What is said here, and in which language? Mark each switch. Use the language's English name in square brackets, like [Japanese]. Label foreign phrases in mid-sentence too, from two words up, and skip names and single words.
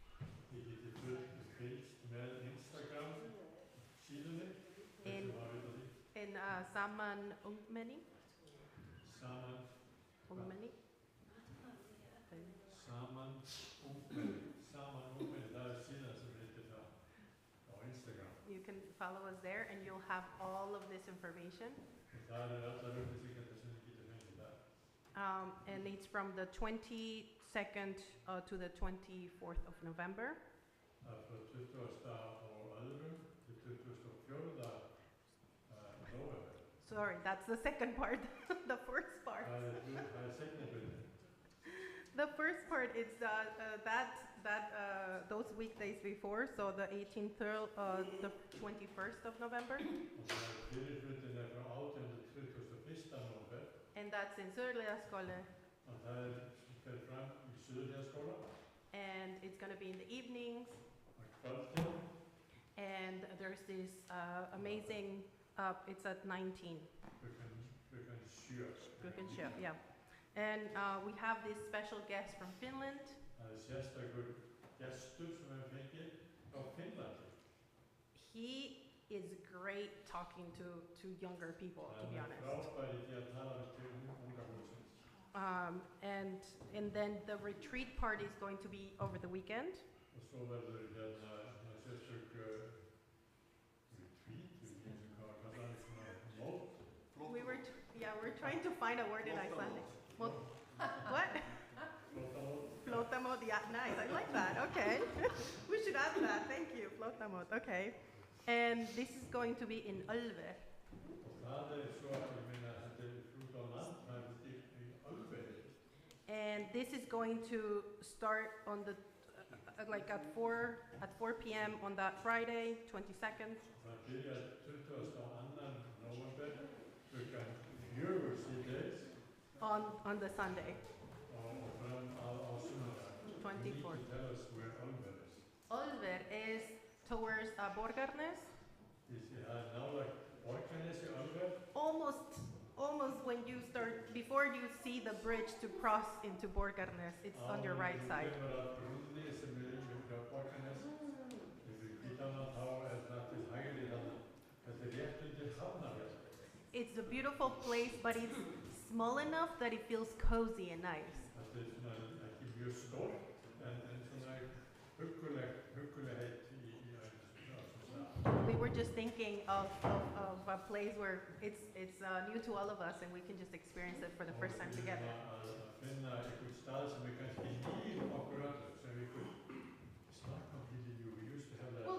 [English] In Saman Ungmeni. Saman Ungmeni. Saman Ungmeni, [Norwegian] der sider som heter der på Instagram. [English] You can follow us there and you'll have all of this information. And it's from the 22nd to the 24th of November. [Norwegian] Fra 20. og 11. til 22. [English] sorry, that's the second part. The first part. [Icelandic] Það er seinni hlutin. [English] The first part is those weekdays before, so the 18th through the 21st of November, [Icelandic] Og það er fyrri hlutin frá 18. til 21. nóvember. [English] and that's in Söderliðaskóli, [Icelandic] Og það fer fram í Suðurhliðaskóla [English] and it's going to be in the evenings, [Icelandic] á kvöldin. [English] and there's this amazing, it's at 19, [Icelandic] Klukkan 7. Klukkan 7, [English] yeah. And we have this special guest from Finland. [Icelandic] Það er sérstakur gestur sem við fengið á Finnlandi. [English] He is great talking to younger people, to be [Icelandic] Það er [English] honest. [Icelandic] frábær í því að tala til unga fólksins. [English] And then the retreat part is going to be over the weekend. [Icelandic] Og svo verður sérstök retreat, hvað kallar það svona mót. [English] We're trying to find a word in Icelandic. What? [Icelandic] Flóttamót. [English] Flotamod, yeah, nice, I like that, okay. We should add that, thank you, Flotamod, okay. And this is going to be in Ölver. [Icelandic] Og það er svo, ég meina, þetta er út á land, það er í Ölveri. [English] And this is going to start on the, like at 4 p.m. on that Friday, 22nd. [Icelandic] Það byrjar 22. nóvember, klukkan 4 síðdegis [English] On the Sunday, [Icelandic] og fram á sunnudag. [English] 24th. You need to tell us where Ölver is. Ölver is towards Borgarnes, [Icelandic] Það er nálægt Borgarnesi, Ölver. [English] almost when you start, before you see the bridge to cross into Borgarnes, it's on your right side. [Icelandic] Þú kemur að brúnni sem er yfir Borgarnes, yfir Hvítána, þá er það til hægri þarna. Þetta er rétt undir Hafnarfjall. [English] It's a beautiful place, but it's small enough that it feels cozy and nice. [Icelandic] Þetta er svona ekki mjög stórt, en svona huggulegheit í svona. [English] We were just thinking of a place where it's new to all of us and we can just experience it for the first time together. [Icelandic] Að finna einhvern stað sem er kannski nýr okkur öllum, sem við [English] could start completely new. We used to have that.